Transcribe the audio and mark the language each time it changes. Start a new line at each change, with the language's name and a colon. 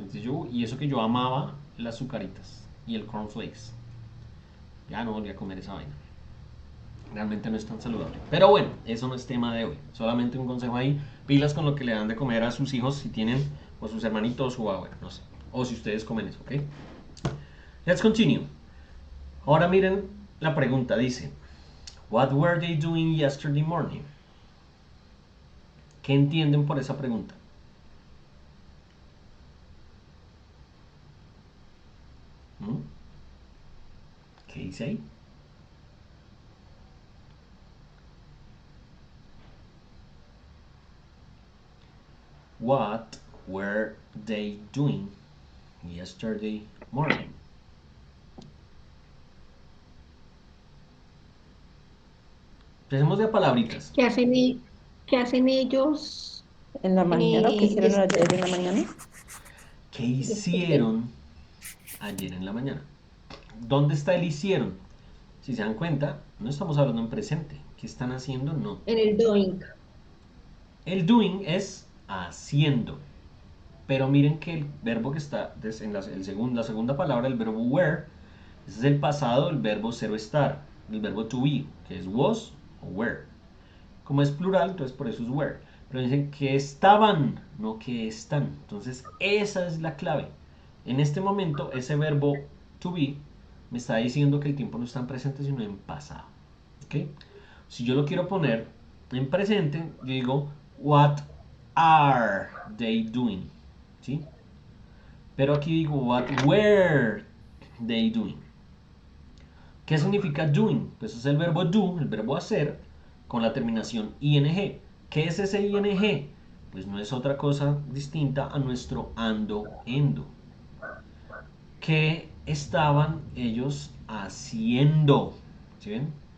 Spanish: Entonces y eso que yo amaba las azucaritas y el cornflakes. Ya no volví a comer esa vaina. Realmente no es tan saludable. Pero bueno, eso no es tema de hoy. Solamente un consejo ahí. Pilas con lo que le dan de comer a sus hijos si tienen, o sus hermanitos, o bueno, no sé. O si ustedes comen eso, ¿ok?
English: Let's continue.
Spanish: Ahora miren la pregunta. Dice,
English: what were they doing yesterday morning?
Spanish: ¿Qué entienden por esa pregunta? ¿Mm? ¿Qué dice ahí?
English: What were they doing yesterday morning?
Spanish: Empecemos de palabritas. ¿Qué hacen ellos? En la mañana, ¿o qué hicieron
English: Yes-
Spanish: ayer en la mañana? ¿Qué
English: yesterday.
Spanish: hicieron ayer en la mañana? ¿Dónde está el hicieron? Si se dan cuenta, no estamos hablando en presente. ¿Qué están haciendo? No. En el doing. El doing es haciendo. Pero miren que el verbo que está en la segunda palabra, el verbo were, ese es el pasado del verbo ser o estar, el verbo to be, que es was o were. Como es plural, entonces por eso es were. Pero dicen que estaban, no que están. Entonces esa es la clave. En este momento, ese verbo to be me está diciendo que el tiempo no está en presente, sino en pasado. ¿Ok? Si yo lo quiero poner en presente, yo digo,
English: what are they doing?
Spanish: ¿Sí? Pero aquí digo,
English: what were they doing?
Spanish: ¿Qué significa doing? Pues es el verbo do, el verbo hacer, con la terminación ing. ¿Qué es ese ing? Pues no es otra cosa distinta a nuestro ando, endo. ¿Qué estaban ellos haciendo? ¿Sí ven?